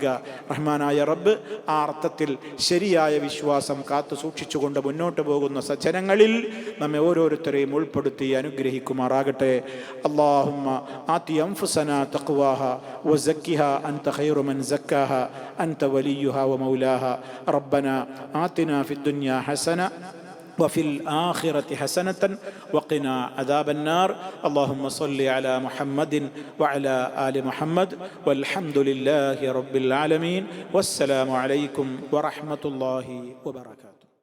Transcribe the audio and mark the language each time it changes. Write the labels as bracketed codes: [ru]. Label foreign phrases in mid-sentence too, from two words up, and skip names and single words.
[ml] റഹ്മാനായ റബ്ബ് ആ അർത്ഥത്തിൽ ശരിയായ വിശ്വാസം കാത്തു സൂക്ഷിച്ചുകൊണ്ട് മുന്നോട്ട് പോകുന്ന സജ്ജനങ്ങളിൽ നമ്മെ ഓരോരുത്തരെയും ഉൾപ്പെടുത്തി അനുഗ്രഹിക്കുമാറാകട്ടെ. [ar] اللهم آت أنفسنا تقواها وزكها أنت خير من زكاها أنت وليها ومولاها. ربنا آتنا في الدنيا حسنة وفي الآخرة حسنة وقنا عذاب النار. اللهم صل على محمد وعلى آل محمد والحمد لله رب العالمين. والسلام عليكم ورحمة الله وبركاته.